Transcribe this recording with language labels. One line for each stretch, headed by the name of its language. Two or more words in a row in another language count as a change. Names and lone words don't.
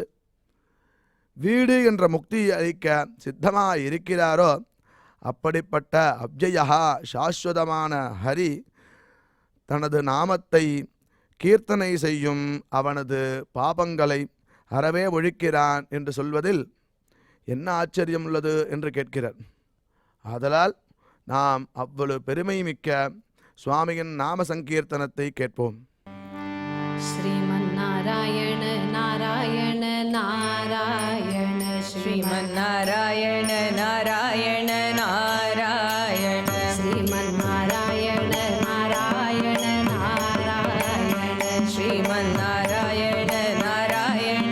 Tamil: வீடு என்ற முக்தியை அளிக்க சித்தமாக இருக்கிறாரோ அப்படிப்பட்ட அவ்யயா சாஸ்வதமான ஹரி தனது நாமத்தை கீர்த்தனை செய்யும் அவனது பாபங்களை அறவே ஒழிக்கிறான் என்று சொல்வதில் என்ன ஆச்சரியம் உள்ளது என்று கேட்கிறார். ஆதலால் நாம் அவ்வளவு பெருமை மிக்க சுவாமியின் நாம சங்கீர்த்தனத்தை கேட்போம்.
Sanskrit: श्रीमन्नारायण नारायण नारायण श्रीमन्नारायण नारायण नारायण श्रीमन्नारायण नारायण नारायण श्रीमन्नारायण नारायण